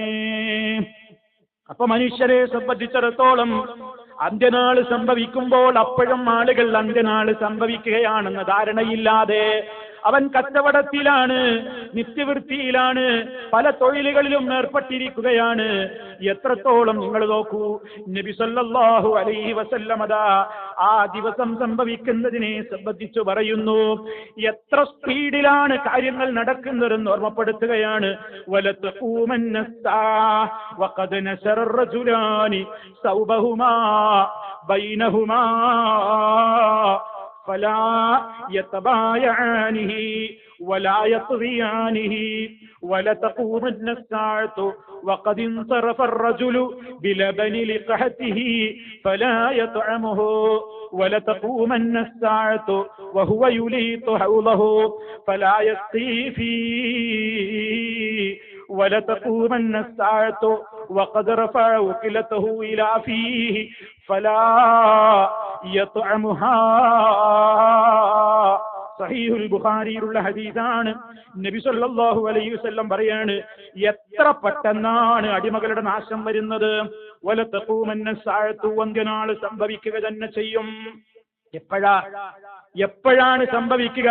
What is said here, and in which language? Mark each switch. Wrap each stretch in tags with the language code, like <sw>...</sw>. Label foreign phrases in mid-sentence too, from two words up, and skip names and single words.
<ml>അപ്പൊ മനുഷ്യരെ സംബന്ധിച്ചിടത്തോളം അന്ത്യനാള് സംഭവിക്കുമ്പോൾ അപ്പോഴും ആളുകൾ അന്ത്യനാള് സംഭവിക്കുകയാണെന്ന ധാരണയില്ലാതെ അവൻ കച്ചവടത്തിലാണ്, നിത്യവൃത്തിയിലാണ്, പല തൊഴിലുകളിലും ഏർപ്പെട്ടിരിക്കുകയാണ്. എത്രത്തോളം നിങ്ങൾ നോക്കൂ, നബി</ml> <ar>صلى الله عليه وسلم</ar> <ml>ആ ദിവസം സംഭവിക്കുന്നതിനെ സംബന്ധിച്ചു പറയുന്നു, എത്ര സ്പീഡിലാണ് കാര്യങ്ങൾ നടക്കുന്നതെന്ന് ഓർമ്മപ്പെടുത്തുകയാണ്.</ml> <ar>വലതഖൂമന്ന الساعة وقد نشر الرجلان ثوبهما بينهما فلا يتبايعانه ولا يطغيانه ولتقومن الساعة وقد انصرف الرجل بلبن لقحته فلا يطعمه ولتقومن الساعة وهو يليط حوضه فلا يسقي فيه ولتقومن الساعة وقد رفع وكلته إلى فيه فلا يطعمها.</ar> <ml>സഹീഹുൽ ബുഖാരിയിലുള്ള ഹദീസാണ്. നബി</ml> <ar>صلى الله عليه وسلم</ar> <ml>പറയാണ്, എത്ര പെട്ടെന്നാണ് അടിമകളുടെ നാശം വരുന്നത്.</ml> <ar>ولتقومن الساعة,</ar> <ml>അന്ത്യനാൾ സംഭവിക്കുക തന്നെ ചെയ്യും. എപ്പോഴാണ് സംഭവിക്കുക?</ml>